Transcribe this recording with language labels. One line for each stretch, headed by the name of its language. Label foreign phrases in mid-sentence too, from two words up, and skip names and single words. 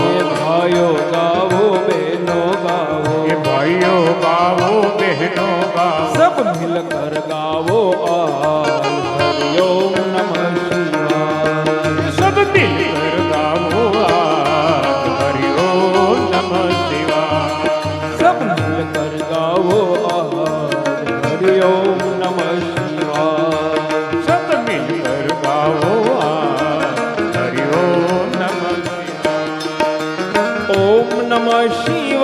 Hindi: ये भाइयो गाओ बहनो गाओ ये भाइयो गावो बहनो गावो। सब मिलकर गाओ आज
Sanskrit: हरिओम नमः शिवाय।
Hindi: सब मिलकर गावो आज
Sanskrit: हरि ओम नमः शिवाय।
Hindi: सब मिलकर गाओ आज
Sanskrit: हरिओम नमः शिवाय।
Hindi: सब मिलकर गावो आज
Sanskrit: हरि ओम नमः शिवाय। ओम नमः शिवाय